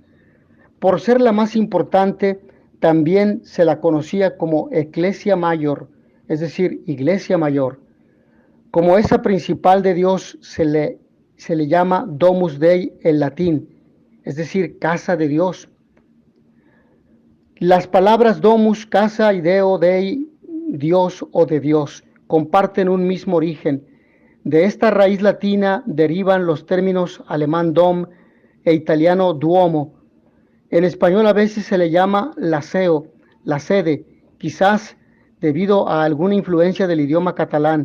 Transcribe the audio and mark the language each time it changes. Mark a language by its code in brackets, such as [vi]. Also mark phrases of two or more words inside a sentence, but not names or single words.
[es] Por ser la más importante, también se la conocía como [la] Ecclesia Major, [es] es decir, Iglesia Mayor. Como esa principal de Dios se le llama [la] Domus Dei [es] en latín, es decir, casa de Dios. Las palabras domus, casa, y deo, dei, Dios o de Dios, comparten un mismo origen. De esta raíz latina derivan los términos alemán dom e italiano duomo. En español a veces se le llama laseo, la sede, quizás debido a alguna influencia del idioma catalán.